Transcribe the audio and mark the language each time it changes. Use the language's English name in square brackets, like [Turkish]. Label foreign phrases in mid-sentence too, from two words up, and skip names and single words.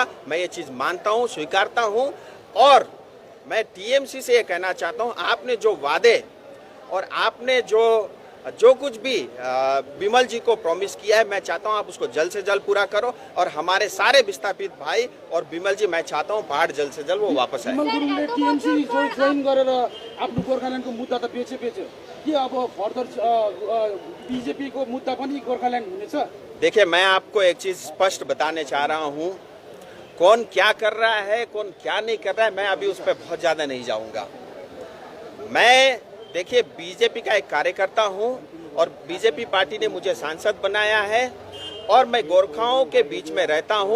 [Hindi] मैं ये चीज़ मानता हूँ, स्वीकारता हूँ, और मैं टीएमसी से ये कहना चाहता हूँ, आपने जो वादे और आपने जो कुछ भी बिमल जी को प्रॉमिस किया है, मैं चाहता हूं आप उसको जल्द से जल्द पूरा करो, और हमारे सारे विस्थापित भाई और बिमल जी, मैं चाहता हूं पहाड़ जल्द से जल्द वो वापस आए। [Nepali] बिमल गुरुङले टीएमसी जोइन गरेर आफ्नो गोर्खाल्यान्डको मुद्दा त बेचे कि अब फर्दर बीजेपी को मुद्दा पनि गोर्खाल्यान्ड हुनेछ? [Hindi] देखिए, मैं आपको एक चीज स्पष्ट बताने चाह रहा हूं, कौन क्या कर रहा है, कौन क्या नहीं कर रहा है, मैं अभी उस पर बहुत ज्यादा नहीं जाऊंगा। मैं देखिए बीजेपी का एक कार्यकर्ता हूं, और बीजेपी पार्टी ने मुझे सांसद बनाया है, और मैं गोरखाओं के बीच में रहता हूं।